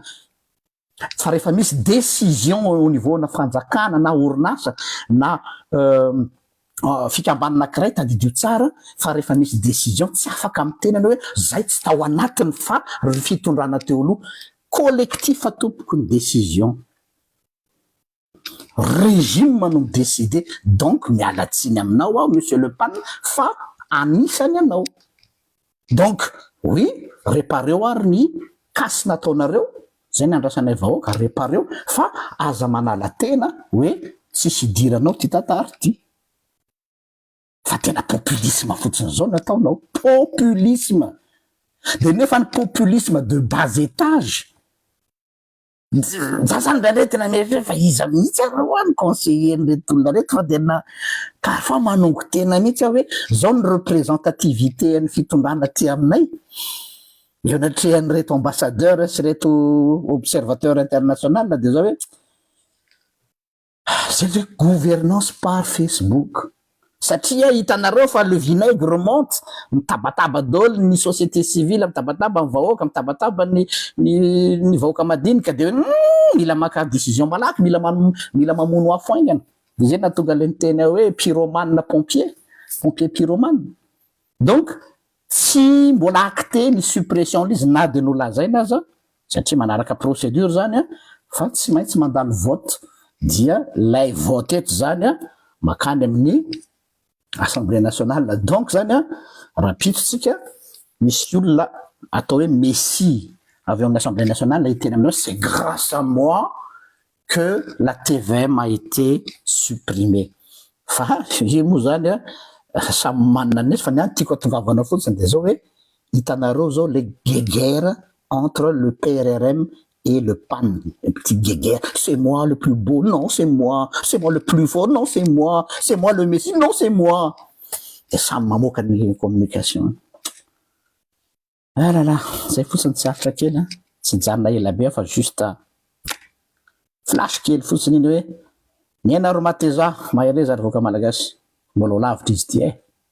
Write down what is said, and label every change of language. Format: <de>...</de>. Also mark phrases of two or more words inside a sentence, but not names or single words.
<mg>Fa rehefa misy</mg> <fr>décision au niveau</fr> <mg>na fanjakana na orinasa na fikambanana anankiray tadidio tsara fa rehefa misy décision tsy afaka miteny hoe zay tsy tao anatiny fa fitondrana teo aloha. Collectif atompoko ny décision. Régime no décidé donc mialatsiny aminao aho</mg> <fr>monsieur le pan</fr> <mg>fa anisany anao.</mg> <fr>Donc oui</fr> <mg>répareo ary ny kasy nataonareo zay ny andrasanay vahoaka répareo fa aza manala tena hoe tsisy idiranao ty tantara ty fa tena populisme fotsiny zao nataonao.</mg> <fr>Populisme</fr> <mg>de nefa ny</mg> <fr>populisme de bas étage.</fr> <mg>Za zany ndraindray tena mieritreritra fa iza mihitsy areo any conseiller nreto olona reto fa</mg> <fr>de na parfois</fr> <mg>manongo tena mihitsy aho hoe zao ny représentativité ny fitondrana ty aminay eo natrehan'ny reto ambassadeur sy reto</mg> <fr>observateur international</fr> <mg>de zao hoe</mg> <fr>c'est le gouvernance par Facebook.</fr> <mg>Satria hitanareo fa</mg> <fr>le vinaigre monte</fr> <mg>mitabataba daholo ny société civile mitabataba ny vahoaka mitabataba ny vahoaka madinika de mila maka décision malaky mila mamono afo aingana de zay natonga le niteny hoe</mg> <fr>pyromane pompier pyromane.</fr> <mg>Donc tsy mbola acté ny suppression l'izy na de nolazaina aza satria manaraka procédure zany fa tsy maintsy mandalo vote dia lay vote eto zany makany amin'ny Assemblée nationale. Donc zany rapiditsika misy olona atao hoe messie avy eo amin'ny Assemblée nationale iteny amin'io</mg> <fr>c'est grâce à moi que la TVM a été supprimée.</fr> <mg>Fa io moa zany samy manana ny fa ny any tiako atongavana fotsiny de zao hoe hitanareo zao</mg> <fr>le guéguerre entre le PRRM et le PAN. Un petit guéguerre. C'est moi le plus beau. Non, c'est moi. C'est moi le plus fort. Non, c'est moi. C'est moi le messie. Non, c'est moi.</fr> <mg>Et samy mamoaka ny communication.</mg> <fr>Ah là là,</fr> <mg>zay fotsiny tsy haritra kely tsy janona ela be fa juste flash kely fotsiny iny hoe miaina ro mateza mahay reza ry voaka malagasy mbola ho lavitra izy ty</mg>